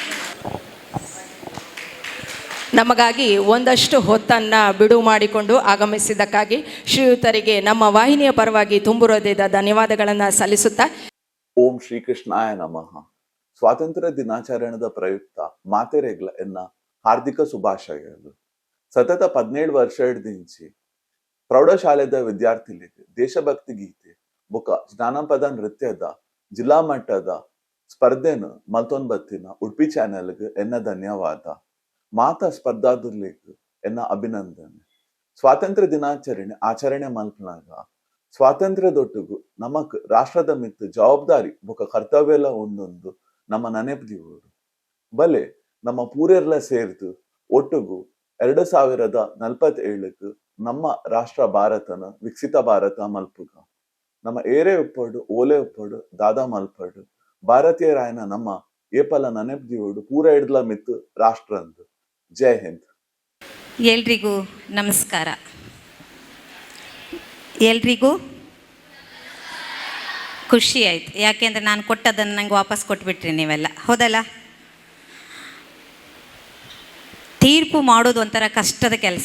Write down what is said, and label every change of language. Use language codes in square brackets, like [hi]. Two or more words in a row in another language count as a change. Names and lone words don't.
[kn] ನಮಗಾಗಿ ಒಂದಷ್ಟು ಹೊತ್ತನ್ನು ಬಿಡುವು ಮಾಡಿಕೊಂಡು ಆಗಮಿಸಿದ್ದಕ್ಕಾಗಿ ಶ್ರೀಯುತರಿಗೆ ನಮ್ಮ ವಾಹಿನಿಯ ಪರವಾಗಿ ತುಂಬು ಹೃದಯದ ಧನ್ಯವಾದಗಳನ್ನು ಸಲ್ಲಿಸುತ್ತಾ, [sa] ಓಂ ಶ್ರೀಕೃಷ್ಣಾಯ ನಮಃ. [tcy] ಸ್ವಾತಂತ್ರ್ಯ ದಿನಾಚರಣೆದ ಪ್ರಯುಕ್ತ ಮಾತೆರೆಗ್ಲ ಎನ್ನ ಹಾರ್ದಿಕ ಶುಭಾಶಯಗಳು. ಸತತ 17 ವರ್ಷ ಪ್ರೌಢಶಾಲೆದ ವಿದ್ಯಾರ್ಥಿಗಳಿಗೆ ದೇಶಭಕ್ತಿ ಗೀತೆ ಬೊಕ ಜಾನಪದ ನೃತ್ಯದ ಜಿಲ್ಲಾ ಮಟ್ಟದ ಸ್ಪರ್ಧೆನ ಮಲ್ತೊಂದು ಬತ್ತಿನ ಉಡುಪಿ ಚಾನೆಲ್ಗೆ ಎನ್ನ ಧನ್ಯವಾದ. ಮಾತ ಸ್ಪರ್ಧಾದುರ್ಲಿಗೆ ಎನ್ನ ಅಭಿನಂದನೆ. ಸ್ವಾತಂತ್ರ್ಯ ದಿನಾಚರಣೆ ಆಚರಣೆ ಮಲ್ಪನಾಗ ಸ್ವಾತಂತ್ರ್ಯದೊಟ್ಟಿಗೂ ನಮಕ್ ರಾಷ್ಟ್ರದ ಮಿತ್ತು ಜವಾಬ್ದಾರಿ ಬೊಕ ಕರ್ತವ್ಯಲ ಒಂದೊಂದು ನಮ್ಮ ನೆನಪದಿವರು ಬಲೆ ನಮ್ಮ ಪೂರೆರ್ಲ ಸೇರ್ದು ಒಟ್ಟಿಗೂ 2047 ನಮ್ಮ ರಾಷ್ಟ್ರ ಭಾರತನ ವಿಕಸಿತ ಭಾರತ ಮಲ್ಪುಗ ನಮ್ಮ ಏರೆ ಉಪ್ಪಡು ಓಲೆ ಉಪ್ಪಡು ದಾದಾ ಮಲ್ಪಡು ಭಾರತೀಯರಾಯನ ನಮ್ಮ ಏಪಲ ನೆನಪದಿಯೋಡು ಪೂರ ಹಿಡ್ಲ ಮಿತ್ತು ರಾಷ್ಟ್ರ ಅಂದು. [hi] जय हिंद. [kn] ಎಲ್ರಿಗೂ ನಮಸ್ಕಾರ. ಎಲ್ರಿಗೂ ಖುಷಿ ಆಯಿತು. ಯಾಕೆಂದರೆ ನಾನು ಕೊಟ್ಟದನ್ನು ನನಗೆ ವಾಪಸ್ ಕೊಟ್ಬಿಟ್ರಿ ನೀವೆಲ್ಲ, ಹೌದಲ್ಲ? ತೀರ್ಪು ಮಾಡೋದು ಒಂಥರ ಕಷ್ಟದ ಕೆಲಸ.